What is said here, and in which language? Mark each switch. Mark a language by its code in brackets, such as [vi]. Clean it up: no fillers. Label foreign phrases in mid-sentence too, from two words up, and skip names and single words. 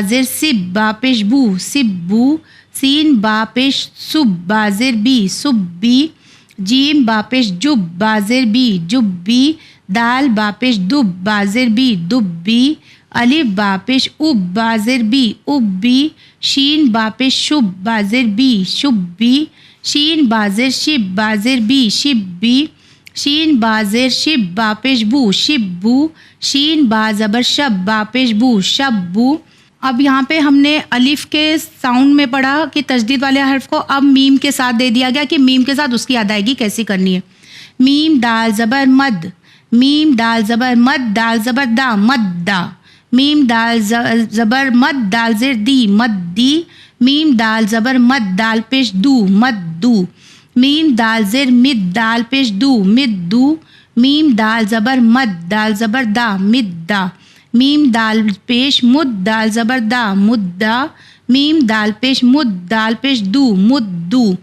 [ur] زیر سب با پیش بو سبو، سین با پیش سب با زیر بی سبی، جیم با پیش جب با زیر بی جبی، دال با پیش دب با زیر بی دبی، الف با پیش اب با زیر بی ابی، شین با پیش شب با زیر بی شبی، شین با زیر شب با زیر بی شبی، شین با زیر شب با پیش بو شبو، شین با زبر شب با پیش بو شبو۔ اب یہاں پہ ہم نے الف کے ساؤنڈ میں پڑھا کہ تشدید والے حرف کو اب میم کے ساتھ دے دیا گیا کہ میم کے ساتھ اس کی ادائیگی کیسی کرنی ہے۔ میم دال زبر مد، میم دال زبر مد دال زبر دا مدا، میم دال زبر مد دال زیر دی مدی، میم دال زبر مد دال پیش دو مدو، میم دال زیر مد دال پیش دو مدو، میم دال زبر مد دال زبر دا مدا، میم دال پیش مد دال زبر دا مدا، میم دال پیش مد دال پیش دو مدو،